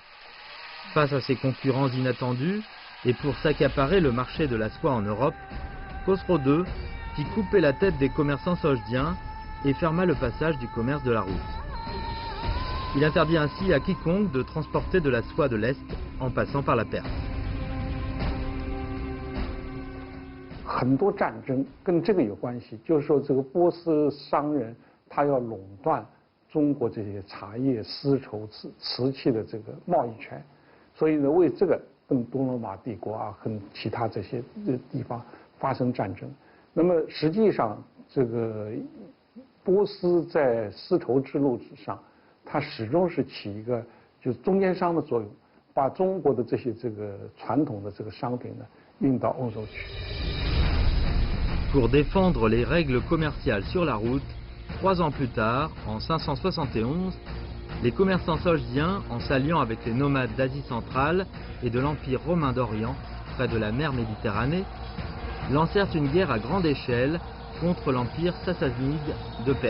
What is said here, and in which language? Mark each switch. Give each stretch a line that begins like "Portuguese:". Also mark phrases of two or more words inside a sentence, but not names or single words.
French: Face à ces concurrents inattendus, et pour s'accaparer le marché de la soie en Europe, Khosrow II fit couper la tête des commerçants sogdiens et ferma le passage du commerce de la route. Il interdit ainsi à quiconque de transporter de la soie de l'Est en passant par la Perse.
Chinese: 很多战争跟这个有关系，就是说这个波斯商人他要垄断中国这些茶叶、丝绸、瓷器的这个贸易权，所以呢，为这个跟东罗马帝国啊，跟其他这些地方发生战争。那么实际上，这个波斯在丝绸之路上，它始终是起一个就是中间商的作用，把中国的这些传统的这个商品呢运到欧洲去。
French: Pour défendre les règles commerciales sur la route, 3 ans plus tard, en 571, les commerçants sogdiens, en s'alliant avec les nomades d'Asie centrale et de l'Empire romain d'Orient, près de la mer Méditerranée, lancèrent une guerre à grande échelle contre l'Empire sassanide de Perse.